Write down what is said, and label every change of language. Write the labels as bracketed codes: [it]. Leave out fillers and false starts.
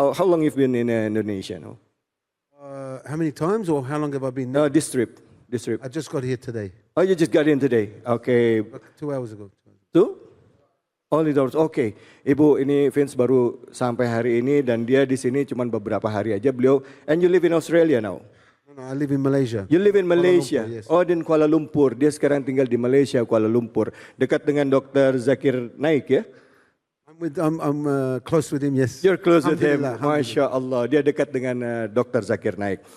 [en] How long you've been in Indonesia now? How many times or how long have I been? No, this trip. This trip. I just got here today, Oh, you just got in today. Okay. like 2 hours ago. 2? Only doors. [id] Oke, Ibu, ini Vince baru sampai hari ini dan dia di sini cuma beberapa hari aja beliau. [en] And you live in Australia now? No, I live in Malaysia. You live in Malaysia? Lumpur, yes. [id] Oh, di Kuala Lumpur. Dia sekarang tinggal di Malaysia, Kuala Lumpur. Dekat dengan Dr. Zakir Naik ya? [en] I'm close with him, yes. You're close with him. [ar] Alhamdulillah. [id] Masya Allah. Dia dekat dengan Dr. Zakir Naik.